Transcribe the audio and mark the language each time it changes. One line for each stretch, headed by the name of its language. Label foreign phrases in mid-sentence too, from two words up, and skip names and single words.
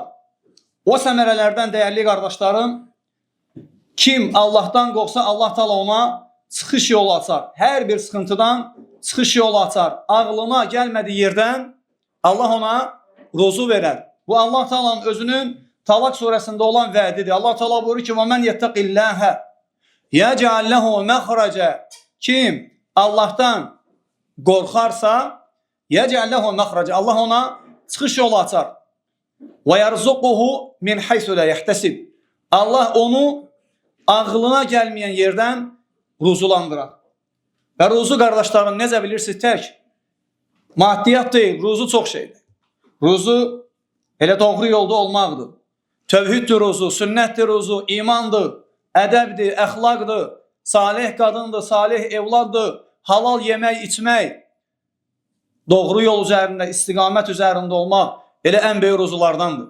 Azerbaijani: O səmərələrdən dəyərli qardaşlarım, kim Allahdan qorxsa, Allah Teala ona çıxış yolu açar. Hər bir sıxıntıdan çıxış yolu açar. Ağlına gəlmədiyi yerdən Allah ona ruzu verər. Bu Allah Teala'nın özünün Talaq surəsində olan vədidir. Allah Teala buyurur ki,
Arabic: وَمَنْ يَتَّقِ اللّٰهَ يَجْعَلْ لَهُ مَخْرَجًا
Azerbaijani: Kim Allahdan qorxarsa,
Arabic: يَجْعَلْ لَهُ مَخْرَجًا
Azerbaijani: Allah ona çıxış yolu açar.
Arabic: وَيَرْزُقُهُ مِنْ حَيْثُ لَا يَحْتَسِبْ
Azerbaijani: Allah onu ağlına gəlməyən yerdən ruzulandırar. Və ruzu qardaşlarım necə bilirsiniz tək? Maddiyyat deyil, ruzu çox şeydir. Ruzu elə doğru yolda olmaqdır. Tövhiddir ruzu, sünnətdir ruzu, imandır, ədəbdir, əxlaqdır, salih qadındır, salih evladdır, halal yemək, içmək, doğru yol üzərində, istiqamət üzərində olmaq elə ən böyük ruzulardandır.